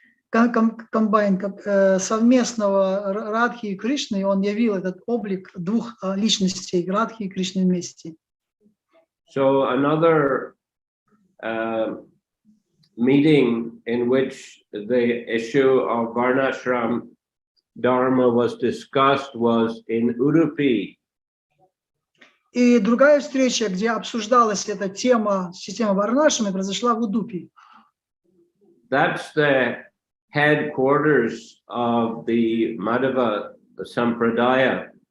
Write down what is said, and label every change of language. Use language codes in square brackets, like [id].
[ru] комбайн совместного Радхи и Кришны, он явил этот облик двух личностей, Радхи и Кришны вместе. [en] So another meeting in which the issue of Varnashram Dharma was discussed was in Udupi. [ru] И другая встреча, где обсуждалась эта тема, система Варнашрама, произошла в Удупи. [en] That's the headquarters of the Madhava Sampradaya.